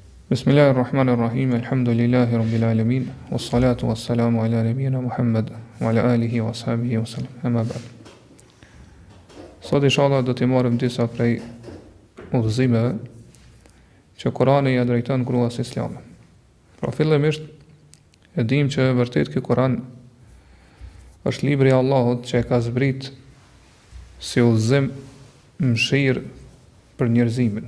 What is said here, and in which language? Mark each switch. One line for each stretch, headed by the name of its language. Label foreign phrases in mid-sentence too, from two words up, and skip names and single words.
Arabic: بسم الله الرحمن الرحيم الحمد لله رب العالمين والصلاة والسلام على نبينا محمد وعلى آله وأصحابه وسلم أما بعد.
Albanian: Sot inshallah do të marrim disa prej udhëzimeve që Kurani ja drejton gruas islame. Pra fillimisht e dim që vërtet ky Kuran është libri i Allahut që e ka zbrit si udhëzim mëshirë për njerëzimin.